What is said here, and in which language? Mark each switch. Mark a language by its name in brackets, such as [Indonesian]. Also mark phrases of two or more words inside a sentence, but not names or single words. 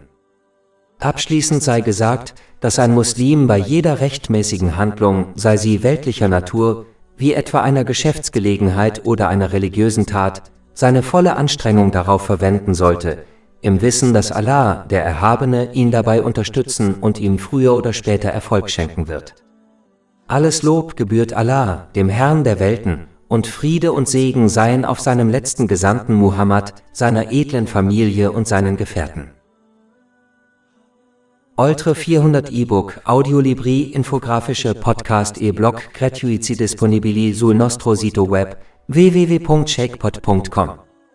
[German] Abschließend sei gesagt, dass ein Muslim bei jeder rechtmäßigen Handlung, sei sie weltlicher Natur, wie etwa einer Geschäftsgelegenheit oder einer religiösen Tat, seine volle Anstrengung darauf verwenden sollte, im Wissen, dass Allah, der Erhabene, ihn dabei unterstützen und ihm früher oder später Erfolg schenken wird. Alles Lob gebührt Allah, dem Herrn der Welten, und Friede und Segen seien auf seinem letzten Gesandten Muhammad, seiner edlen Familie und seinen Gefährten. [Italian] Oltre 400 e-book, audiolibri, infografische podcast e-blog gratuiti disponibili sul nostro sito web www.shakepot.com